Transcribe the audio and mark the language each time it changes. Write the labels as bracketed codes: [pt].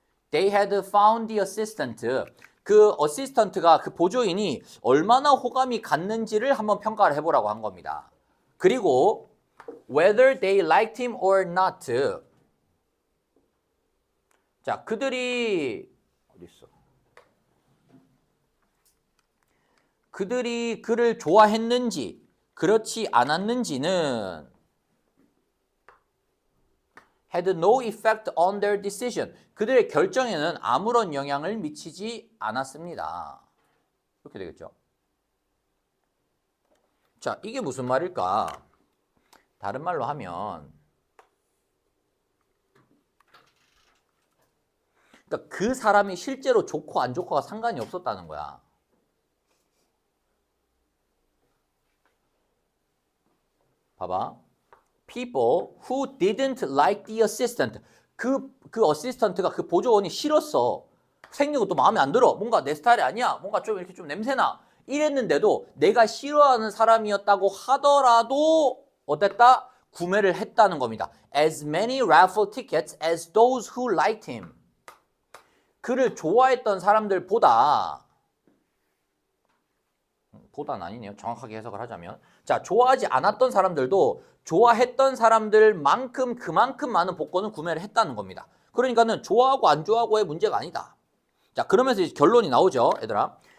[en] They had found the assistant, [ko] 그 어시스턴트가 그 보조인이 얼마나 호감이 갔는지를 한번 평가를 해보라고 한 겁니다. 그리고 [en] whether they liked him or not. [ko] 자, 그들이 어딨어? 그들이 그를 좋아했는지 그렇지 않았는지는 [en] had no effect on their decision. [ko] 그들의 결정에는 아무런 영향을 미치지 않았습니다. 이렇게 되겠죠. 자, 이게 무슨 말일까? 다른 말로 하면 그러니까 그 사람이 실제로 좋고 안 좋고가 상관이 없었다는 거야. 봐봐. [en] People who didn't like the assistant. [ko] 그 어시스턴트가 그 보조원이 싫었어. 생긴 것도 마음에 안 들어. 뭔가 내 스타일이 아니야. 뭔가 좀 이렇게 좀 냄새나. 이랬는데도 내가 싫어하는 사람이었다고 하더라도 어땠다? 구매를 했다는 겁니다. [en] As many raffle tickets as those who liked him. [ko] 그를 좋아했던 사람들보다는 아니네요. 정확하게 해석을 하자면. 자, 좋아하지 않았던 사람들도 좋아했던 사람들만큼 그만큼 많은 복권을 구매를 했다는 겁니다. 그러니까는 좋아하고 안 좋아하고의 문제가 아니다. 자, 그러면서 이제 결론이 나오죠, 얘들아.